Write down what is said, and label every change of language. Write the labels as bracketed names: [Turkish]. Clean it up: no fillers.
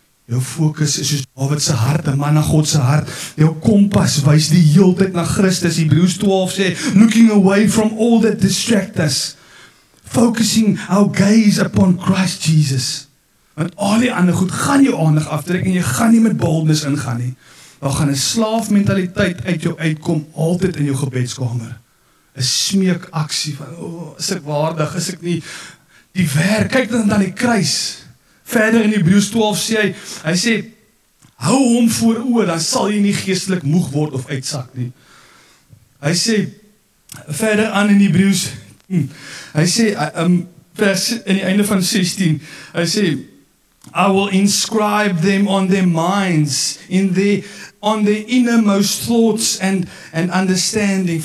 [Afrikaans] Jou fokus is soos Dawid se hart, 'n man na God se hart. Jou kompas wys die heeltyd na Christus. Hebreërs 12 sê, [English] looking away from all that distract us, focusing our gaze upon Christ Jesus. [Afrikaans] Want al die ander goed gaan jou aandag aftrek en jy gaan nie met boldness ingaan nie. Daar gaan 'n slaafmentaliteit uit jou uitkom, altyd in jou gebedskamer. 'n smeekaksie van, is ek waardig, is ek nie, die werk, kyk dan die kruis. Verder in Hebreërs 12 sê hy sê, hou hom voor oë, dan sal jy nie geestelik moeg word of uitsak nie. Hy sê, verder aan in Hebreërs, hy sê, vers in die einde van 16, hy sê, [English] I will inscribe them on their minds, on their innermost thoughts and understanding.